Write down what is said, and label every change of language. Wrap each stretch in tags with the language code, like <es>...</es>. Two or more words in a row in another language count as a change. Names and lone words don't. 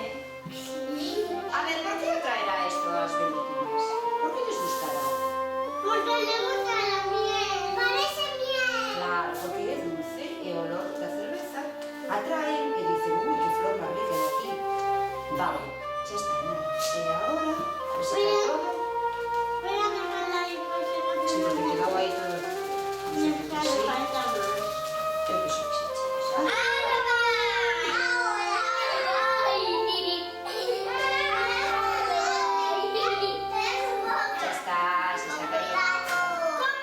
<gl>A ver, por que traerá esto ás velutinas? Por que lles gustará?</gl> <es>Porque le gusta la miel. Parece miel.</es> <gl>Claro, porque é dulce e o olor da cerveza atraen e dicen, ui, que flor máis rica de aquí. Vale, xa está, nada. E agora, pues se cae todo.</gl> <es>Voy a dejarla ahí porque no Se tengo</es> <gl>te quedou aí todo.</gl> <es>Me falta más.</es> <gl>Eu que son xa. Xa está, xa está perfecto.</gl>